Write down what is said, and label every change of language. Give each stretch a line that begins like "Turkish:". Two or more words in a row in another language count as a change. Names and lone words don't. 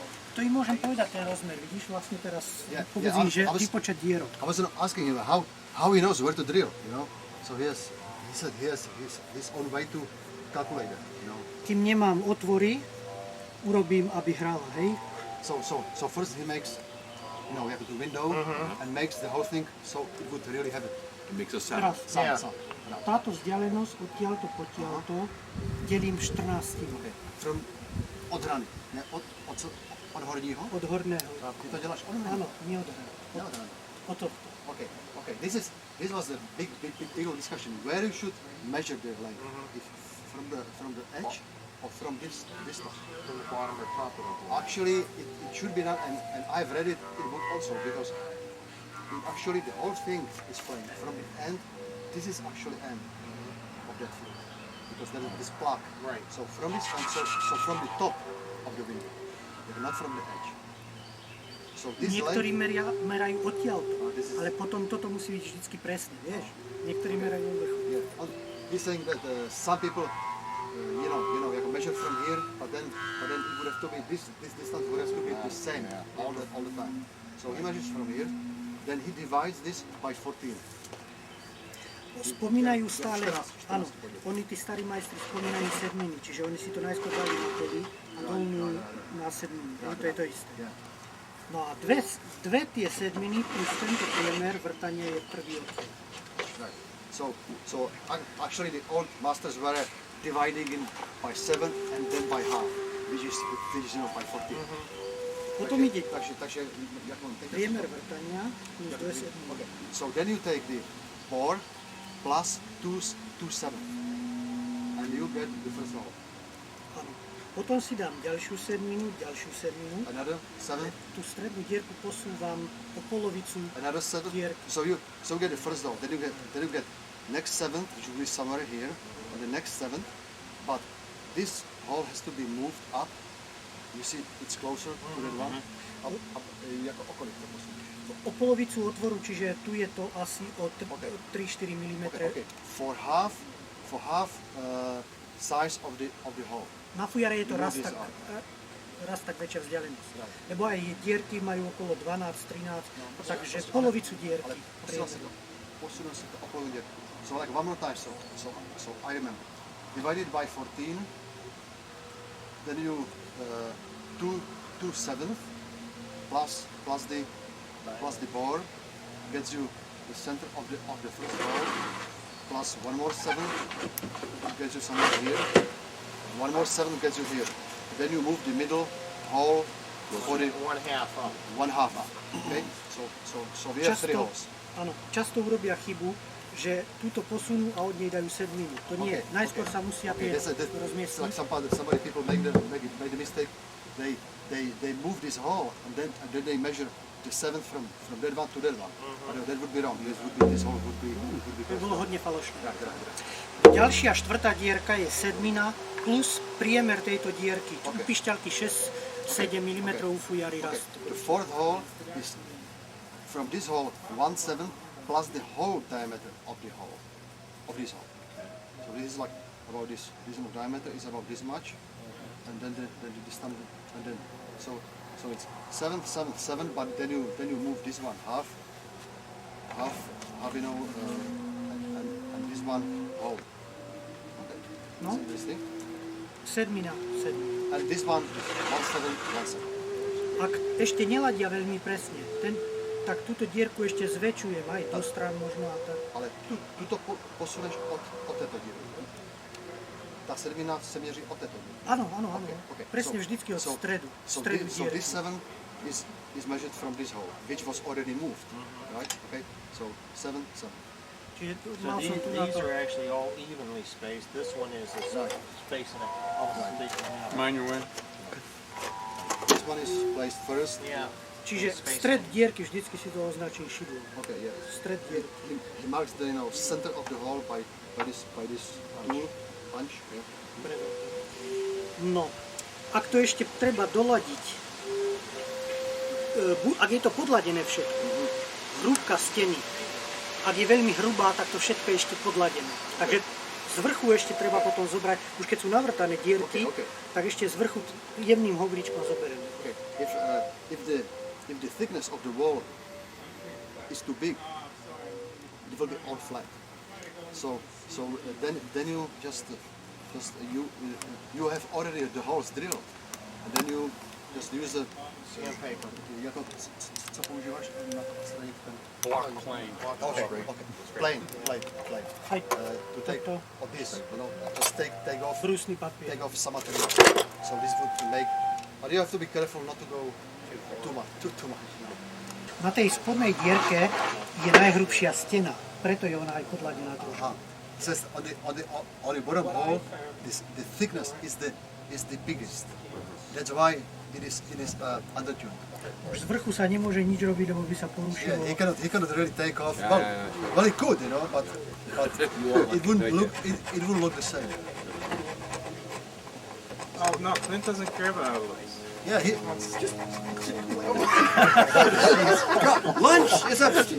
Slovak: To im môžem povedať ten rozmer, vidíš, vlastne teraz povedz
English: Yeah,
Slovak: im, že
English: I was-
Slovak: vypočet dierok.
English: I was asking him how he knows where to drill, you know. So he said he has his own way to calculate that, you know.
Slovak: Kým nemám otvory, urobím, aby hrala, hej?
English: So first he makes, you know, we have to do window and makes the whole thing so it would really have it. It makes a sound.
Slovak: Teraz, táto vzdialenosť odtiaľto potiaľto delím 14.
English: Okay.
Czech: From od hrany, ne, od horního?
Slovak: Od horného.
Czech: Ty to děláš od hrany?
Slovak: Áno, nie od hrany.
Czech: Ne od hrany.
Slovak: Od tohto.
English: Okay. This was the big discussion. Where you should measure the length? If from the edge or from this top? From the bottom or top of the hole. Actually, it should be done, and I've read it in book also, because actually the whole thing is playing from the end. This is actually end of that field, because there is this plaque. Right. So from this end, so from the top of the window, not from the edge. So this
Slovak: Niektorí
English: length,
Slovak: merajú odtiaľto,
English: this is-
Slovak: ale potom toto musí byť vždycky presné, vieš? Niektorí merajú od vrchu.
English: he's saying that some people, you know, you can measure from here, but then it would have to be this distance would have to be the same all the time. So he measures from here, then he divides this by 14.
Slovak: Spomínajú stále, 14 áno, oni tí starí majstri spomínajú sedminy, čiže oni si to najskôr dali na poli a dolnú na sedminy, to je to isté. No a dve tie sedminy plus tento priemer vrtanie je prvý odtiaľ.
English: Right. So actually the old masters were dividing in by 7 and then by half, which is you know, by 14.
Slovak: Potom ide
Czech: Takže jak mám teď?
Slovak: priemer vrtania plus dve sedminy.
English: Okay. So then you take the bore plus 2/7 and you get the first hole.
Slovak: Áno. Potom si dám ďalšiu sedminu,
English: Another 7.
Slovak: tú strednú dierku posúvam o polovicu
English: Another 7.
Slovak: dierky.
English: So you get the first hole. Then you get next 7, which will be somewhere here, and the next 7. But this hole has to be moved up. You see, it's closer to the one. Up,
Czech: jako okolik to posunieš?
Slovak: O polovicu otvoru, čiže tu je to asi o 3-4 mm.
English: Okay. For half size of the hole.
Slovak: Na fujare je to
English: You
Slovak: raz
English: move this
Slovak: tak,
English: up.
Slovak: raz tak väčšia vzdialenosť.
English: Right.
Slovak: Lebo aj dierky majú okolo 12-13, takže polovicu dierky. Posunul si to o polovicu dierky.
English: So like one more time, so I remember. Divided by 14, then you 2/7 plus the bore gets you the center of the first hole, plus one more 7 gets you somewhere here. One more 7 gets you here. Then you move the middle hole for the 1/2 up. 1/2 up. Okay? So we have 3 holes.
Slovak: Áno, často urobia chybu, že túto posunú a od nej dajú sedminu. To nie, najskôr sa musia tie
English: That's
Slovak: rozmiestniť.
English: like somebody people made the mistake. They move this hole and then they measure the 7th from that one to that one. But that would be wrong. This hole would be
Slovak: To bolo hodne falošné. Ďalšia štvrtá dierka je sedmina plus priemer tejto dierky. U pišťalky 6-7 mm u fujary rast.
English: The fourth hole is from this hole 1/7 plus the whole diameter of the hole, of this hole. So this is like about this diameter is about this much, and then the distance, and then so it's 7, 7, 7, but then you move this one half, you know, and this one whole. Okay.
Slovak: No.
English: See this thing?
Slovak: Sedmina.
English: And this one 1/7, 1/7.
Slovak: Ak ešte neladia veľmi presne, tak túto dierku ešte zväčšujem aj do strán možno a tak.
Czech: Ale tuto posuneš od této dierky. Ta sedmina se měří od této dierky.
Slovak: Áno.
English: Okay.
Slovak: Presne vždycky od stredu.
English: So
Slovak: Stredu
English: this
Slovak: dierky.
English: 7 is measured from this hole, which was already moved, right? Okay. So 7, 7.
Slovak: Čiže
English: So
Slovak: mal som tu na
English: these
Slovak: to.
English: are actually all evenly spaced. This one is spacing it almost spacing out. Mind your way. This one is placed first. Yeah.
Slovak: Čiže stred dierky vždycky si to označí šidlom.
English: Okay, yeah.
Slovak: Stred dierky.
English: He marks the center of the hole by this tool punch. Yeah.
Slovak: No, ak to ešte treba doladiť, ak je to podladené všetko, hrúbka steny, ak je veľmi hrubá, tak to všetko je ešte podladené. Takže z vrchu ešte treba potom zobrať, už keď sú navrtané dierky, tak ešte z vrchu jemným hovríčkom zoberieme.
English: Okay. if the thickness of the wall is too big, it will be all flat. So then you you have already the holes drilled, and then you just use a sandpaper.
Czech: Jako co používáš na to odstranit ten?
English: Block plane. Okay. Plain. To take of this, just take off some material. So this would make, but you have to be careful not to go too much. Na tej spodnej dierke je najhrubšia stena, preto je ona aj podladená trochu. It says on the bottom hole, the thickness is the biggest. That's why it is undertuned. Už z vrchu sa nemôže nič robiť, lebo by sa porušilo. Yeah, he cannot really take off. Well, he could, but it wouldn't look the same. Oh no, Clint doesn't care about how it looks. Yeah, lunch is up.